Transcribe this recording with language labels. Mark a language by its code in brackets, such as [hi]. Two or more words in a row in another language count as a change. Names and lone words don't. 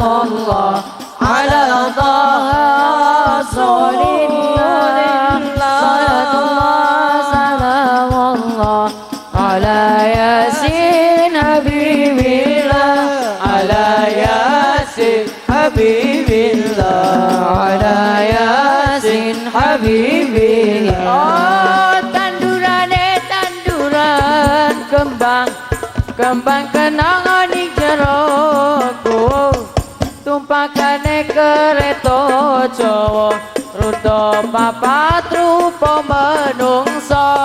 [ar] الله على طه رسول الله صلاة الله سلام الله على ياسين حبيب الله على ياسين حبيب الله على ياسين حبيب الله oh [jv] tanduran kembang kenangan di jeroku tumpakane kereta Jawa ruda papat rupa menungsa